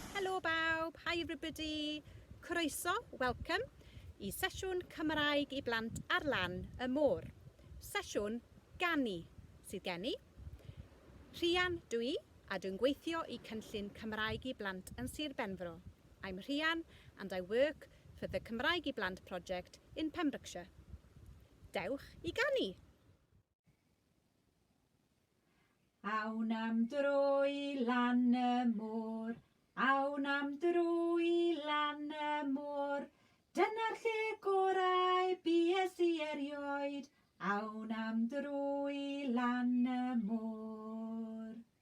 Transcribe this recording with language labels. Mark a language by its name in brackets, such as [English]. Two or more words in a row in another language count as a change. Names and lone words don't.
[Welsh] Helo bawb, [English] hi everybody. [Welsh] Croeso, welcome I Sesiwn Cymraeg I Blant ar lan y môr. Sesiwn ganu sydd gen I. Rhian dwi a dwi'n gweithio I cynllun Cymraeg I Blant yn Sir Benfro. [English] I'm Rhian and I work for the Cymraeg I Blant project in Pembrokeshire. [Welsh] Dewch I ganu. Awn am dro I lan y môr, awn am dro I lan y môr. Dyna'r lle gorau bues I erioed, awn am dro I lan y môr.